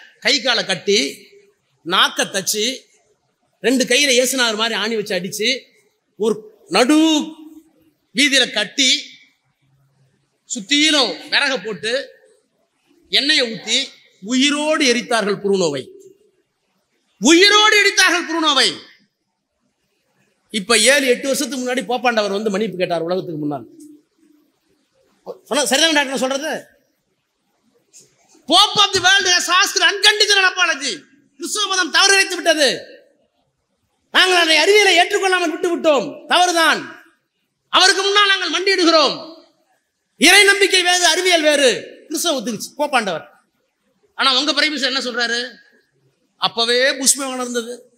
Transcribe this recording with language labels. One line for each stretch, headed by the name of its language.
Tamil: கை காலை கட்டி, நாக்க தச்சு, 2 கையில இயேசுநாதர் மாதிரி ஆணி வச்சு அடிச்சு, ஒரு நடு வீதியில கட்டி, சுத்தியிலும் விறக போட்டு எண்ணெயை ஊத்தி உயிரோடு எரித்தார்கள் புருனோவை. உயிரோடு எரித்தார்கள் புருனோவை. இப்ப 7-8 வருஷத்துக்கு முன்னாடி போப்பாண்டவர் வந்து மன்னிப்பு கேட்டார் உலகத்துக்கு முன்னால். சரிதான் டாக்டர் சொல்றது.
English: Pope of the world has asked unconditional apology.
Tamil: கிறிஸ்துவ மதம் தவறு இழைத்து விட்டது. நாங்கள் அதை அறிவியலை ஏற்றுக்கொள்ளாமல் விட்டு விட்டோம், தவறுதான். அவருக்கு முன்னால் நாங்கள் மண்டியிடுகிறோம். இறை நம்பிக்கை வேறு, அறிவியல் வேறு. கிறிஸ்துவ ஒத்துக்குச்சு போப்பாண்டவர். ஆனா உங்க பிரைம் மினிஸ்டர் என்ன சொல்றாரு? அப்பவே புஷ் விமானம் இருந்தது.